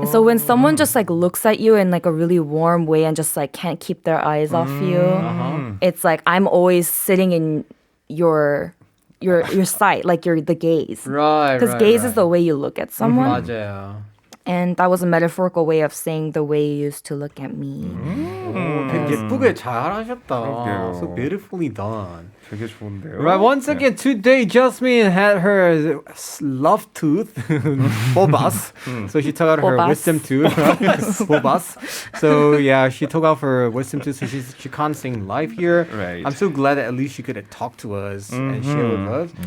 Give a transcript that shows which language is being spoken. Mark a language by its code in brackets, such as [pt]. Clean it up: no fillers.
[en] And so when someone just like looks at you in like a really warm way and just like can't keep their eyes off you, it's like I'm always sitting in your sight, like the gaze. Right. Because gaze is the way you look at someone. [ko] 맞아요. [en] And that was a metaphorical way of saying the way you used to look at me. [ko] 오, 되게 예쁘게 잘하셨다. 그러게요. [en] So beautifully done. [ko] 되게 좋은데요. [en] Right, once again, today Jasmine had her love tooth bulbous. So she took out her Bulbous. wisdom tooth. Bulbous. So yeah, she took out her wisdom tooth. So she can't sing live here. Right. I'm so glad that at least she could talk to us and share with us.